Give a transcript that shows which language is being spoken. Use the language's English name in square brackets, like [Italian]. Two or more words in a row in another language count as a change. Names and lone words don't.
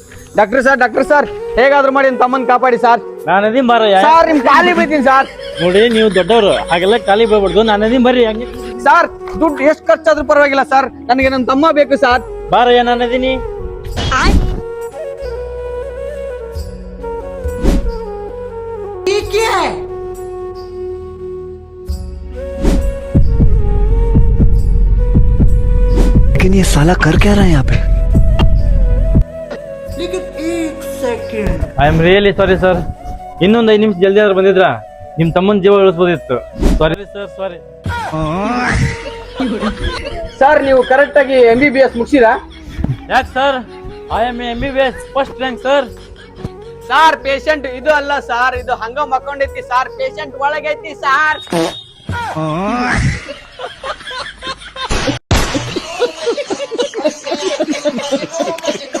[Kannada] ಡಾಕ್ಟರ್ ಸರ್ ಹೇಗಾದ್ರೂ ಮಾಡಿ ನನ್ನ ತಮ್ಮನ್ ಕಾಪಾಡಿ ಸರ್. ನಾನು ಅದೀನಿ ಬಾರಯ್ಯ. ಸರ್ ನಿಮ್ ಖಾಲಿ ಬೀಳ್ತೀನಿ ಸರ್. ನೋಡಿ ನೀವು ದೊಡ್ಡವರು, ಹಾಗೆಲ್ಲ ಖಾಲಿ ಬೀಳ್ಬಾರ್ದು. ನಾನು ಅದೀನಿ ಬರ್ರಿ. ಹಂಗೆ ಸರ್ ದುಡ್ಡು ಎಷ್ಟು ಖರ್ಚಾದ್ರೂ ಪರವಾಗಿಲ್ಲ ಸರ್, ನನಗೆ ನನ್ನ ತಮ್ಮ ಬೇಕು ಸರ್. ಬಾರಯ್ಯ, ನಾನು ಅದೀನಿ. [Hindi] लेकिन ये साला कर क्या रहा है यहाँ पे? [English] I am really sorry sir. [Kannada] ಇನ್ನೊಂದು 5 ನಿಮಿಷ ಜಲ್ದಿ ಆದ್ರೆ ಬಂದಿದ್ರ ನಿಮ್ ತಮ್ಮನ ಜೀವ ಉಳಿಸ್ಬೋದಿತ್ತು. [English] sorry sir, sorry. [Kannada] ಸರ್ ನೀವು ಕರೆಕ್ಟ್ ಆಗಿ MBBS ಮುಗಿಸಿರಾ? [English] ಯಾಕೆ ಸರ್? I am MBBS first rank sir. [Kannada] ಸರ್ ಪೇಷಂಟ್ ಇದು ಅಲ್ಲ ಸರ್, ಇದು ಹಂಗ ಮಕ್ಕೊಂಡೈತಿ ಸರ್, ಪೇಷಂಟ್ ಒಳಗೈತಿ ಸರ್.